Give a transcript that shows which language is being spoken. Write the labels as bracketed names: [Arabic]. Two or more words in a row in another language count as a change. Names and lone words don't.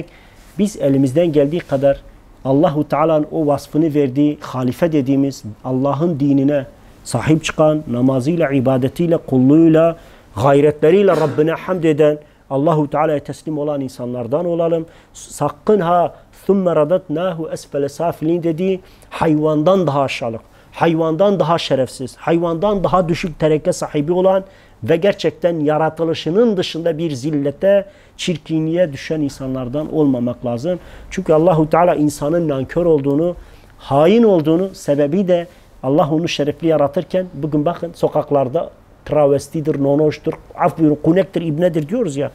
[Turkish] Biz elimizden geldiği kadar Allahu Teala'nın o vasfını verdiği halife dediğimiz Allah'ın dinine sahip çıkan, namazıyla, ibadetiyle, kulluğuyla, gayretleriyle Rabbine hamd eden, Allahu Teala'ya teslim olan insanlardan olalım. Sakın ha [Arabic] ثُمَّ رَدَتْنَاهُ أَسْفَلَ سَافِلِينَ [Turkish] dediği hayvandan daha aşağılık, hayvandan daha şerefsiz, hayvandan daha düşük tereke sahibi olan ve gerçekten yaratılışının dışında bir zillete, çirkinliğe düşen insanlardan olmamak lazım. Çünkü Allahu Teala insanın nankör olduğunu, hain olduğunu, sebebi de Allah onu şerefli yaratırken bugün bakın sokaklarda travestidir, nonoştur, af buyurun, kunektir, ibnedir diyoruz ya.